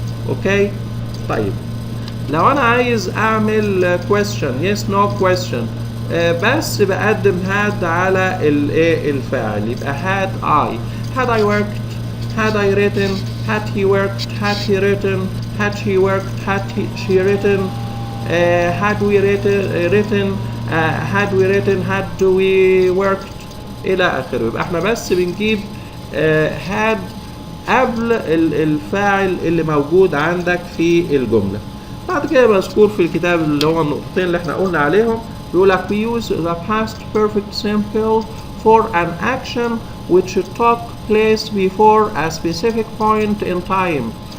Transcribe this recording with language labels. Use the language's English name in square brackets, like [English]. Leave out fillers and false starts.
[Arabic] اوكي طيب لو انا عايز اعمل [English] question yes no question [Arabic] بس بقدم [English] had [Arabic] على الفاعل، يبقى [English] had I worked had I written had he worked had he written had she worked had she written had we written had we written had we worked [Arabic] الى اخره. يبقى احنا بس بنجيب had قبل الفاعل اللي موجود عندك في الجملة. بعد كده مذكور في الكتاب اللي هو النقطتين اللي احنا قلنا عليهم، بيقول لك [English] we use the past perfect simple for an action which took place before a specific point in time.